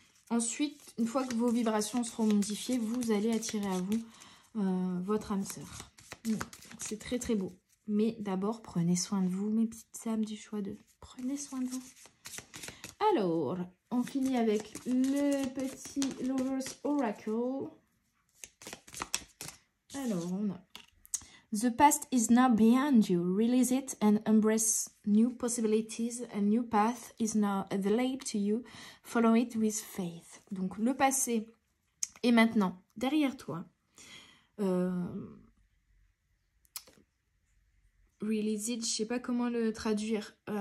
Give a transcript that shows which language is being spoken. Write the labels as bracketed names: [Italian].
[French] Ensuite, une fois que vos vibrations seront modifiées, vous allez attirer à vous votre âme sœur. C'est très très beau. Mais d'abord, prenez soin de vous, mes petites âmes du choix 2. Prenez soin de vous. Alors, on finit avec le petit Lover's Oracle. Alors, on a [English] The past is now behind you. Release it and embrace new possibilities. A new path is now available to you. Follow it with faith. [French] Donc, le passé est maintenant derrière toi. [English] Release it, [French] je sais pas comment le traduire.